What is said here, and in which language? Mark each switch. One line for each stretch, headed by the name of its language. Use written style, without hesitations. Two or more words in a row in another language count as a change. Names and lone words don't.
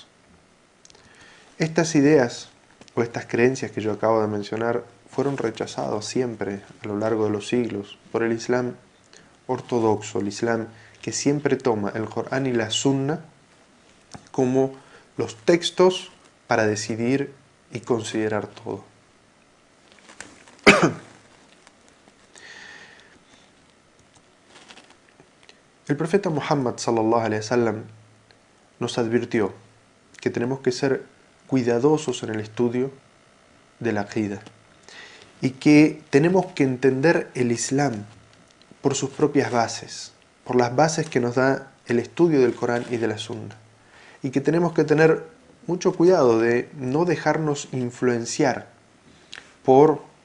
Spanish: Estas ideas o estas creencias que yo acabo de mencionar fueron rechazadas siempre a lo largo de los siglos por el Islam ortodoxo, el Islam que siempre toma el Corán y la Sunna como los textos para decidir y considerar todo. El profeta Muhammad
Arabic: صلى الله عليه وسلم
Spanish: nos advirtió que tenemos que ser cuidadosos en el estudio de la aqida, y que tenemos que entender el Islam por sus propias bases, por las bases que nos da el estudio del Corán y de la Sunna, y que tenemos que tener mucho cuidado de no dejarnos influenciar por